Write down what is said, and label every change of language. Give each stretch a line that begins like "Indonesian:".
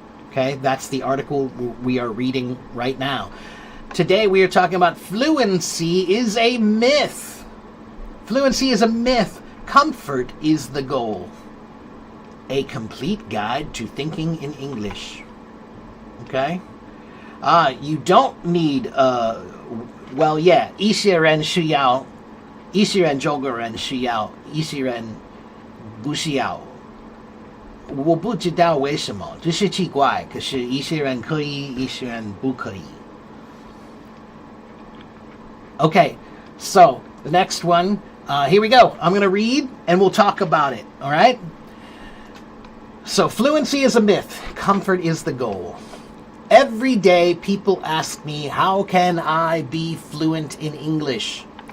English: Okay? That's the article we are reading right now. Today we are talking about fluency is a myth. Fluency is a myth. Comfort is the goal. A complete guide to thinking in English. Okay? You don't need, well, yeah,
Chinese: 一些人需要，一些人中国人需要，一些人不需要。我不知道为什么，这是奇怪，可是一些人可以，一些人不可以。
English: Okay, so the next one, here we go. I'm going to read and we'll talk about it, all right? So fluency is a myth. Comfort is the goal. Every day people ask me, how can I be fluent in English?